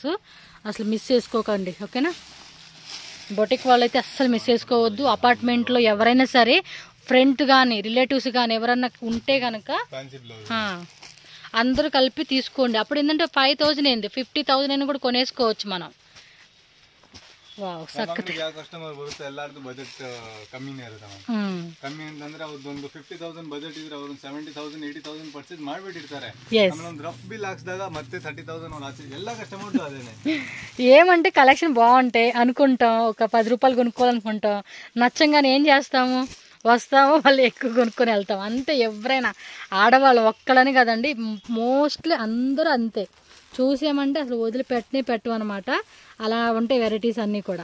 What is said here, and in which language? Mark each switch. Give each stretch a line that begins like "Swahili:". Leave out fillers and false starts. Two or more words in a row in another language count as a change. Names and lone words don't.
Telugu: అసలు మిస్ చేసుకోకండి, ఓకేనా. బొటిక్ వాళ్ళైతే అస్సలు మిస్ చేసుకోవద్దు. అపార్ట్మెంట్లో ఎవరైనా సరే ఫ్రెండ్ కానీ రిలేటివ్స్ కానీ ఎవరన్నా ఉంటే కనుక అందరూ కలిపి తీసుకోండి. అప్పుడు ఏంటంటే 5,000 ఏంది 50,000 అయినా కూడా కొనేసుకోవచ్చు మనం.
Kannada: ವಾವ್, ಸಖತ್. ಯಾವ ಕಸ್ಟಮರ್ ಬರುತ್ತೆ ಎಲ್ಲಾರ್ದು ಬಜೆಟ್ ಕಮ್ಮಿನೇ ಇರುತ್ತೆ. ಕಮ್ಮಿ ಅಂತಂದ್ರೆ ಅವ್ರದ್ದೊಂದು 50,000 ಬಜೆಟ್ ಇದ್ರೆ ಅವ್ರು 70,000 80,000 ಪರ್ಚೇಸ್ ಮಾಡ್ಬಿಟ್ಟಿರ್ತಾರೆ. ಆಮೇಲೆ
English: rough bill
Kannada: ಹಾಕ್ಸಿದಾಗ ಮತ್ತೆ 30,000 ಅವ್ರು ಆಚೆ ಎಲ್ಲ ಕಸ್ಟಮರ್ದು అదేనే.
Telugu: ఏమంటే కలెక్షన్ బాగుంటాయి అనుకుంటాం, ఒక 10 రూపాయలు కొనుక్కోవాలనుకుంటాం, నచ్చంగానే ఏం చేస్తాము, వస్తాము, వాళ్ళు ఎక్కువ కొనుక్కొని వెళ్తాం అంతే. ఎవరైనా ఆడవాళ్ళు ఒక్కడని కదండి, మోస్ట్లీ అందరూ అంతే. చూసామంటే అసలు వదిలిపెట్టవు అనమాట. అలా ఉంటాయి వెరైటీస్ అన్నీ కూడా.